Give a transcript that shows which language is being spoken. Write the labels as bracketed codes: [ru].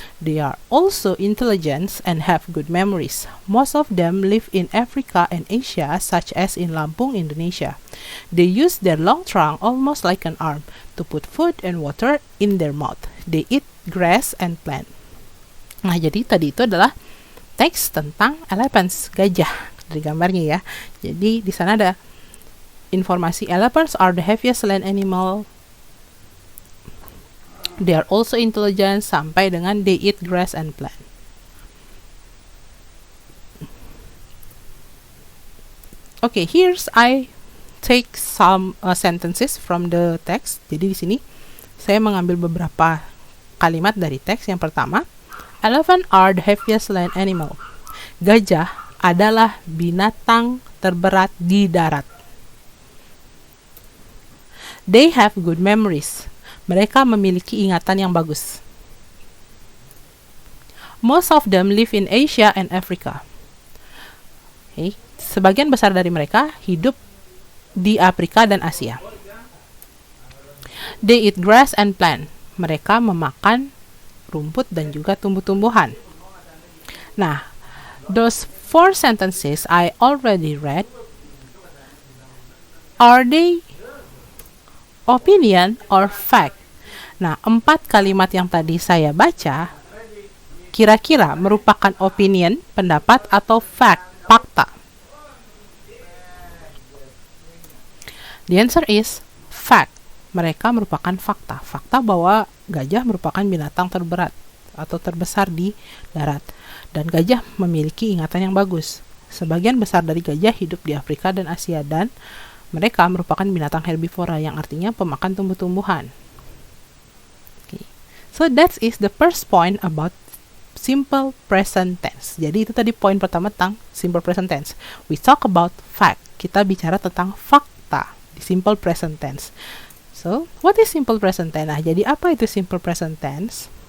[en] They are also intelligent and have good memories. Most of them live in Africa and Asia, such as in Lampung, Indonesia. They use their long trunk almost like an arm to put food and water in their mouth. They eat grass and plant. [id] Nah, jadi tadi itu adalah teks tentang elephants, gajah dari gambarnya ya. Jadi di sana ada informasi [en] elephants are the heaviest land animal. They are also intelligent [id] sampai dengan [en] they eat grass and plant. Okay, here's I take some sentences from the text. [id] Jadi di sini saya mengambil beberapa kalimat dari teks. Yang pertama, [en] elephant are the heaviest land animal. [id] Gajah adalah binatang terberat di darat. [en] They have good memories. [id] Mereka memiliki ingatan yang bagus. [en] Most of them live in Asia and Africa. Okay. [id] Sebagian besar dari mereka hidup di Afrika dan Asia. [en] They eat grass and plant. [id] Mereka memakan rumput dan juga tumbuh-tumbuhan. [en] Nah, those 4 sentences I already read, are they opinion or fact? [id] Nah, 4 kalimat yang tadi saya baca kira-kira merupakan opinion, pendapat, atau fact, fakta? [en] The answer is fact. [id] Mereka merupakan fakta. Fakta bahwa gajah merupakan binatang terberat atau terbesar di darat. Dan gajah memiliki ingatan yang bagus. Sebagian besar dari gajah hidup di Afrika dan Asia, dan mereka merupakan binatang herbivora yang artinya pemakan tumbuh-tumbuhan. [en] Okay. So that is the first point about simple present tense. [id] Jadi itu tadi poin pertama tentang simple present tense. [en] We talk about fact. [id] Kita bicara tentang fakta di simple present tense. [en] So, what is simple present tense? [id] Nah, jadi apa itu [en] simple present tense?